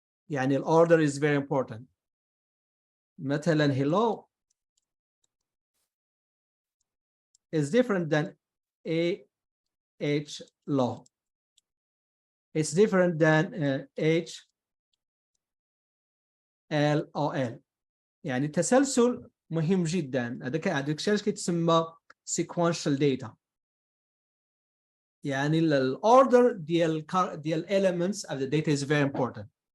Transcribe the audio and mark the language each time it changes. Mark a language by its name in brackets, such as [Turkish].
[English] يعني order is very important. مثلا hello is different than H law. It's different than H L O L. [Arabic] يعني التسلسل مهم جدا. هذاك الشيء كيتسمى sequential data. يعني الorder ديال [English] elements of the data is very important.